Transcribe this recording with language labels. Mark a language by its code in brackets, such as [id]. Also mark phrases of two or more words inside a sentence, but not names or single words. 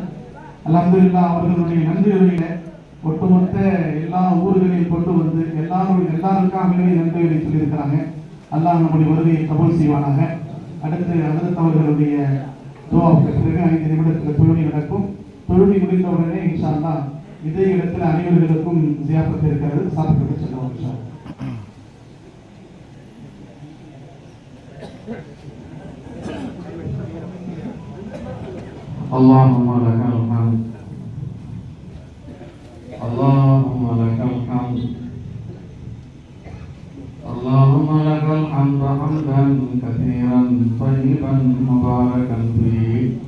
[ta] அல்ஹம்துலில்லாஹ் அவர்களுடைய நன்றியுரையில ஒட்டுமொத்த எல்லா ஊர்களையும் கொண்டு வந்து எல்லாருக்காகவே நன்றியுரை சொல்லியிருக்கிறாங்க. அல்லாஹ் நம்முடைய வருகையை கபூல் செய்வானாக. அடுத்து ஹஜ்ரத் அவர்களுடைய துஆவுக்கு பிறகு 5 நிமிடத்தில் தொழுகை நடக்கும். தொழுகை முடிந்தவுடனே [ar] إن شاء الله [ta] இதே இடத்துல அனைவர்களுக்கும் ஜியாஃபத் இருக்கிறது. சாப்பிட்டு செல்வோம் [ar] إن شاء الله. اللهم لك الحمد اللهم لك الحمد اللهم لك الحمد حمدا كثيرا طيبا مباركا فيه